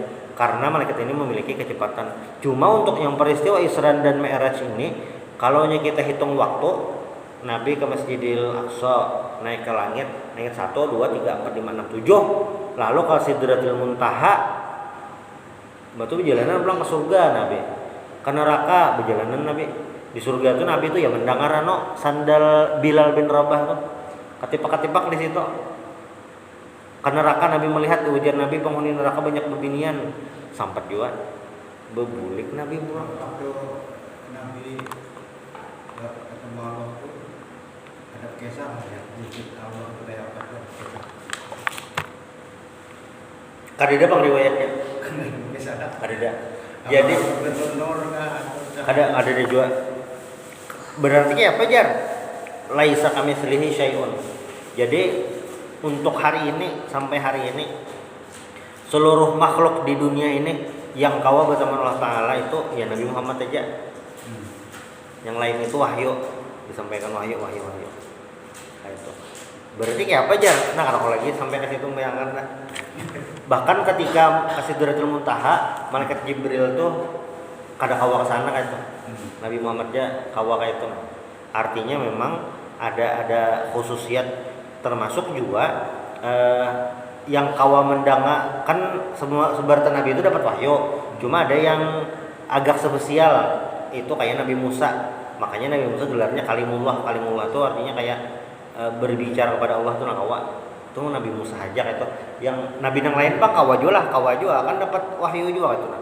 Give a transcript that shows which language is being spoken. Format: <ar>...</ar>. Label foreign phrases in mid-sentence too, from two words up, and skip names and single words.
<id>Karena malaikat ini memiliki kecepatan. Cuma untuk yang peristiwa Isra dan Mi'raj ini, kalau kita hitung waktu, Nabi ke Masjidil Aqsa, naik ke langit 1, 2, 3, 4, 5, 6, 7. Lalu ke Sidratul Muntaha, batu perjalanan pulang ke surga Nabi. Ke neraka perjalanan Nabi. Di surga itu Nabi itu ya mendengar sandal Bilal bin Rabah tuh. Ketipak-ketipak di situ. Ke neraka Nabi melihat, ujar Nabi penghuni neraka banyak bebinian.</id> <bjn>Sampai juga bebulik Nabi pulang.</bjn> <id>Nabi ketemu Allah itu ada kisah ya, wujud Allah itu kayak apa?</id> <bjn>Kadeda bang riwayatnya. Kadeda. Jadi ada juga. Berarti apa jar?</bjn> <ar>Laisa kamitslihi syai'un.</ar> <id>Jadi untuk hari ini sampai hari ini seluruh makhluk di dunia ini yang kawa bersama Allah Taala itu ya Nabi Muhammad aja. Yang lain itu wahyu, disampaikan wahyu. Nah, itu. Berarti apa jar? Nah kalau lagi sampai ke situ bayangkan lah. Bahkan ketika ke Sidratul Muntaha, malaikat Jibril tuh kada kawa ke sana kayak itu. Nabi Muhammad aja kawa kayak itu. Artinya memang ada khususiat, termasuk juga yang kawa mendanga kan semua sebartan Nabi itu dapat wahyu. Cuma ada yang agak spesial, itu kayak Nabi Musa. Makanya Nabi Musa gelarnya kalimullah. Kalimullah itu artinya kayak berbicara kepada Allah tuh kawa. Itu Nabi Musa aja itu. Yang nabi yang lain bang kawa juga kan dapat wahyu juga itu.</id>